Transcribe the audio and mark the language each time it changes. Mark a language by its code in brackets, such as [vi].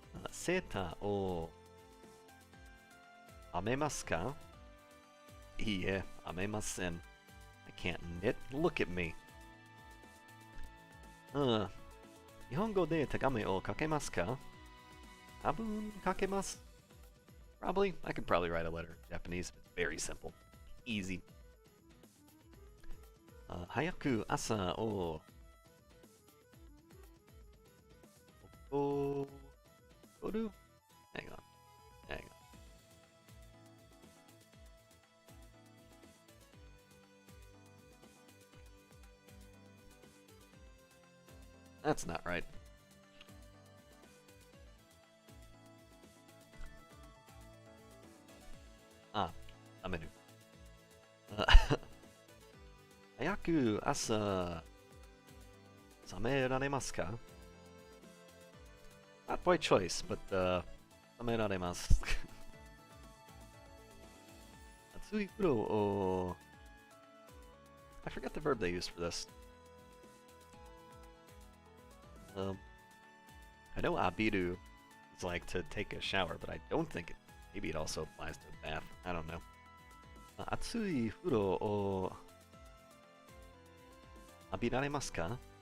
[ja] セーターを編めますか？いいえ、編めません。 [en] I can't knit. Look at me. [ja] 日本語で手紙を書けますか？多分書けます。 [en] Probably. I could probably write a letter in Japanese. It's very simple. Easy. [ja] 早く朝を [en] go to? Hang on. Hang on. That's not right. [ja] Amenu. 早く朝覚められますか？ [en] Not by choice, but [ja] 覚められます。熱い風呂を [en] I forget the verb they use for this. I know abiru is like to take a shower, but I don't think maybe it also applies to a bath. I don't know. [ja] 熱い風呂を浴びられますか？